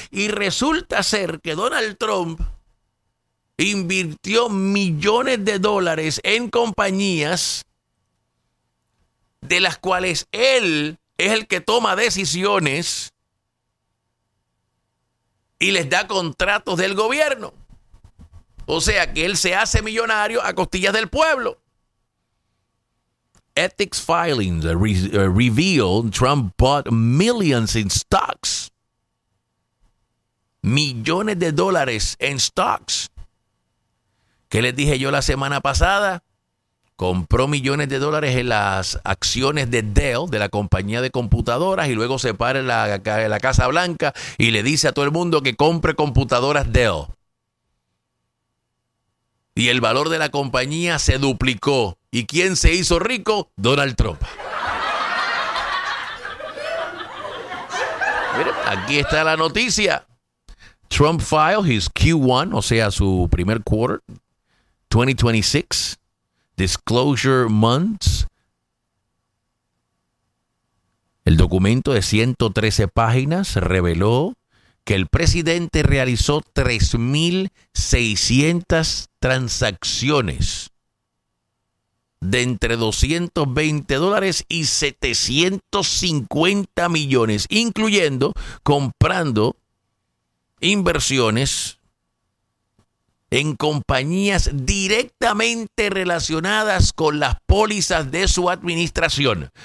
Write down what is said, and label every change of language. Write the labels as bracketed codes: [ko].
[es] Y resulta ser que Donald Trump invirtió millones de dólares en compañías de las cuales él es el que toma decisiones y les da contratos del gobierno. O sea que él se hace millonario a costillas del pueblo. [en] Ethics filings revealed Trump bought millions in stocks. [es] Millones de dólares en stocks. ¿Qué les dije yo la semana pasada? Compró millones de dólares en las acciones de Dell, de la compañía de computadoras, y luego se para en la Casa Blanca y le dice a todo el mundo que compre computadoras Dell. Y el valor de la compañía se duplicó. ¿Y quién se hizo rico? Donald Trump. Miren, aquí está la noticia. [en] Trump filed his Q1, [es] o sea, su primer [en] quarter, 2026, disclosure months. [es] El documento de 113 páginas reveló que el presidente realizó 3,600 transacciones de entre $220 y $750 millones, incluyendo comprando inversiones en compañías directamente relacionadas con las pólizas de su administración.